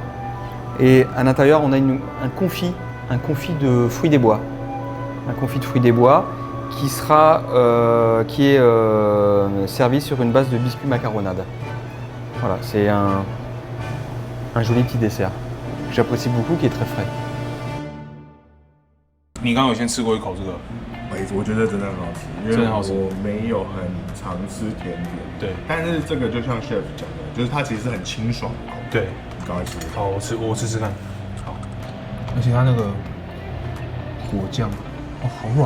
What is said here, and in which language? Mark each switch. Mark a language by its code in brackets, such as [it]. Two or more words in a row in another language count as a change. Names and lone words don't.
[fr] Et à l'intérieur on a un confit de fruits des bois. Un confit de fruits des bois qui est servi sur une base de biscuit macaronade. Voilà, c'est un joli petit dessert que j'apprécie beaucoup, qui est très frais. [zh] 你刚刚有先吃过一口这个？我觉得真的很好吃，因为我没有很常吃甜点。对，但是这个就像 chef 讲的，就是它其实是很清爽的口感。对，你赶快吃。好，我吃吃看。好，而且它那个果酱，好软。